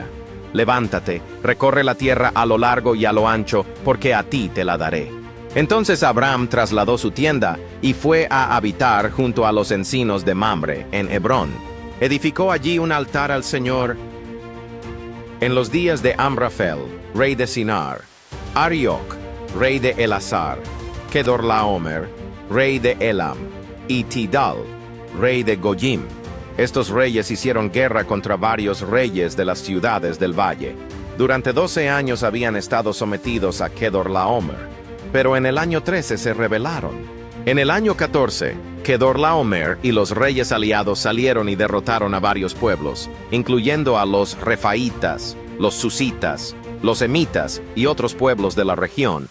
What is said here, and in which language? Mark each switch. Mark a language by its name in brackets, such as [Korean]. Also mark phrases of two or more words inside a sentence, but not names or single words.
[Spanish] Levántate, recorre la tierra a lo largo y a lo ancho, porque a ti te la daré. Entonces Abraham trasladó su tienda y fue a habitar junto a los encinos de Mamre, en Hebrón. Edificó allí un altar al Señor. En los días de Amrafel, rey de Sinar, Arioc, rey de Elasar, Kedorlaomer, rey de Elam, y Tidal, rey de Goyim. Estos reyes hicieron guerra contra varios reyes de las ciudades del valle. Durante 12 años habían estado sometidos a Kedorlaomer, pero en el año 13 se rebelaron. En el año 14, Kedorlaomer y los reyes aliados salieron y derrotaron a varios pueblos, incluyendo a los Refaitas, los Susitas, los Emitas y otros pueblos de la región.